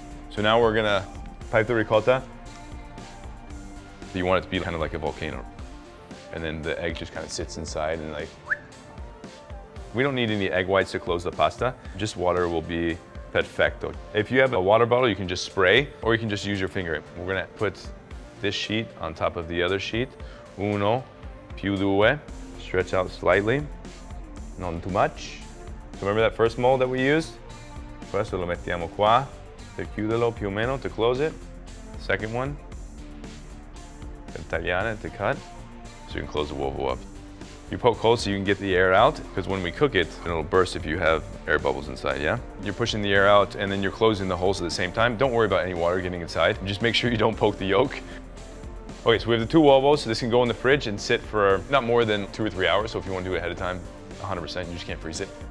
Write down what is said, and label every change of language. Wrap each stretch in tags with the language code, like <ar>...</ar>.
<en>So now we're gonna pipe the ricotta. You want it to be kind of like a volcano. And then the egg just kind of sits inside and like, we don't need any egg whites to close the pasta. Just water will be perfecto. If you have a water bottle, you can just spray, or you can just use your finger. We're gonna put this sheet on top of the other sheet.</en> <it>Uno, più due,</it> <en>stretch out slightly. Not too much. So remember that first mold that we used?</en> <it>Questo lo mettiamo qua, per chiuderlo più o meno,</it> <en>to close it. Second one,</en> <it>per tagliare,</it> <en>to cut, so you can close the uovo up. You poke holes so you can get the air out, because when we cook it, it'll burst if you have air bubbles inside, yeah? You're pushing the air out and then you're closing the holes at the same time. Don't worry about any water getting inside. Just make sure you don't poke the yolk. Okay, so we have the 2 uovos, so this can go in the fridge and sit for not more than 2 or 3 hours, so if you want to do it ahead of time, 100%, you just can't freeze it.</en>